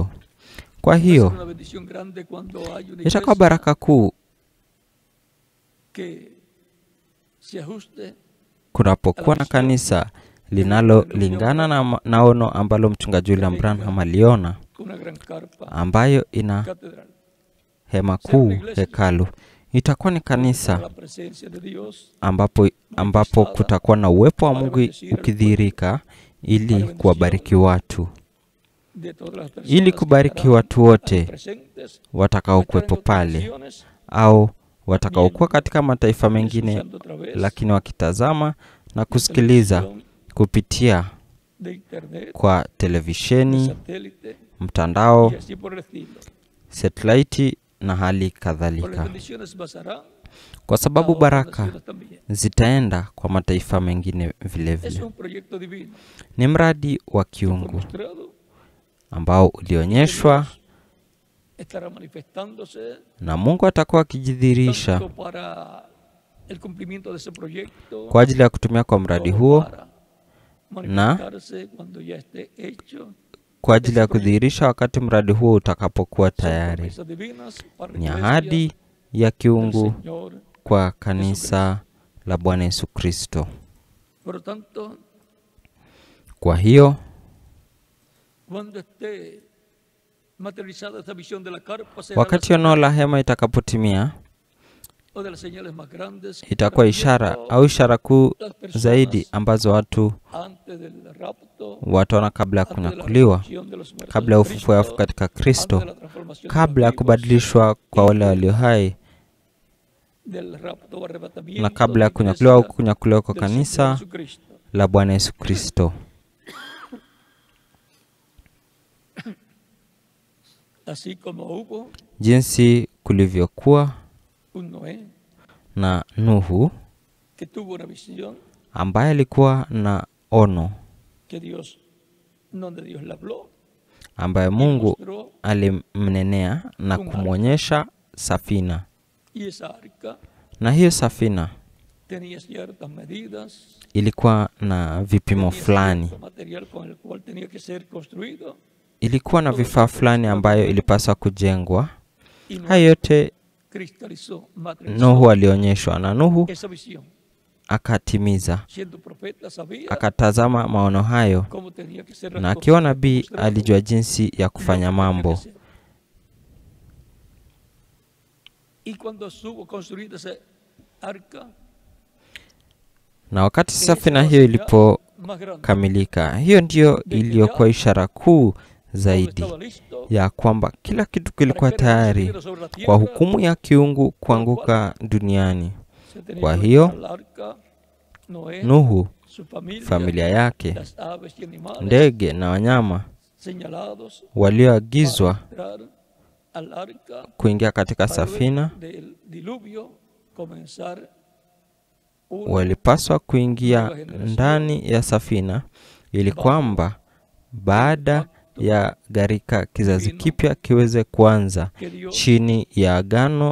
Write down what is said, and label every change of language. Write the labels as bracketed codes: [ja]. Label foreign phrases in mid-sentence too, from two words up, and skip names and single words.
[sw] Kwa hiyo itakuwa baraka kuu kunapokuwa na kanisa linalolingana na ono ambalo mchungaji William Branham aliona, ambayo ina hema kuu hekalu. Itakuwa ni kanisa [es] la presencia de Dios [sw] ambapo kutakuwa na uwepo wa Mungu ukidhihirika ili kuwabariki watu, [es] de todas las personas [sw] ili kubariki watu wote [es] presentes [sw] watakaokuwepo pale au watakaokuwa katika mataifa mengine, lakini wakitazama na kusikiliza kupitia [es] de internet, [sw] kwa televisheni, [es] satélite [sw] mtandao, [es] y así por el estilo. [sw] satellite na hali [es] Por las [sw] kadhalika, [es] bendiciones pasarán [sw] kwa sababu [es] a otras [sw] baraka [es] naciones también. [sw] zitaenda kwa mataifa mengine vile [es] Es [sw] vile. [es] un proyecto divino [sw] Ni mradi wa kiungu [es] mostrado, [sw] ambao ulionyeshwa [es] estará manifestándose [sw] na Mungu atakuwa akijidhihirisha [es] tanto para el cumplimiento de ese proyecto [sw] kwa ajili ya kutumia kwa mradi [es] como [sw] huo [es] para manifestarse cuando ya esté hecho. [sw] kwa ajili ya kudhihirisha wakati mradi huo utakapokuwa [es] Son [sw] tayari. [es] promesas divinas para la [sw] Ni [es] iglesia [sw] ahadi ya [es] del [sw] kiungu [es] Señor. [sw] kwa kanisa la Bwana Yesu Kristo. [es] Por lo tanto, [sw] Kwa hiyo [es] cuando esté materializada esta visión de la carpa, será [sw] wakati ono la hema itakapotimia, [es] o de las señales más grandes, [sw] itakuwa ishara au ishara kuu zaidi ambazo watu [es] antes del rapto, [sw] wataona kabla ya [es] antes de la [sw] kunyakuliwa, [es] resurrección de los muertos [sw] kabla ya [es] en [sw] ufufuo wa wafu [es] Cristo, [sw] katika [es] antes [sw] Kristo, [es] de la transformación de [sw] kabla ya [es] los vivos, [sw] kubadilishwa kwa wale walio hai, [es] del rapto o arrebatamiento [sw] na kabla ya [es] de la [sw] kunyakuliwa au [es] iglesia [sw] kunyakuliwa kwa [es] del Señor [sw] kanisa [es] Jesucristo. [sw] la Bwana Yesu Kristo. [es] Así como hubo [sw] Jinsi kulivyokuwa [es] un Noé [sw] na Nuhu [es] que tuvo una visión [sw] ambaye alikuwa na ono, [es] que Dios, donde Dios le habló [sw] ambaye [es] y [sw] Mungu [es] mostró, [sw] alimnenea na kumwonyesha safina, [es] y esa arca [sw] na hiyo safina [es] tenía ciertas medidas, [sw] ilikuwa na vipimo [es] tenía [sw] fulani, [es] cierto material con el cual tenía que ser construido, [sw] ilikuwa na vifaa fulani ambayo ilipaswa kujengwa. [es] y Noé [sw] Hayo yote [es] cristalizó, [sw] Nuhu [es] materializó [sw] alionyeshwa, na Nuhu [es] esa visión. [sw] akatimiza, [es] Siendo profeta sabía [sw] akatazama maono hayo, [es] cómo tenía que ser [sw] na [es] las [sw] akiwa [es] cosas [sw] nabii [es] mostrado, [sw] alijua jinsi ya kufanya [es] lo que tenía que [sw] mambo. [es] ser. Y cuando estuvo construida esa arca, [sw] Na wakati [es] esa [sw] safina [es] era [sw] hiyo [es] la señal más grande. [sw] ilipokamilika, hiyo ndiyo iliyokuwa ishara kuu [es] Todo [sw] zaidi [es] estaba listo [sw] ya kwamba kila kitu [es] para [sw] kilikuwa [es] que era [sw] tayari [es] recibido sobre la [sw] kwa [es] tierra. [sw] hukumu ya kiungu kuanguka duniani. [es] Se tenía [sw] Kwa [es] que [sw] hiyo [es] llevar al arca Noé, [sw] Nuhu, [es] su familia, [sw] familia yake, [es] las aves y animales [sw] ndege na wanyama [es] señalados [sw] walioagizwa [es] para entrar al arca [sw] kuingia katika [es] para luego [sw] safina [es] del diluvio comenzar una [sw] walipaswa kuingia ndani ya safina, ili kwamba baada ya gharika kizazi kipya kiweze kuanza [es] que Dios [sw] chini ya agano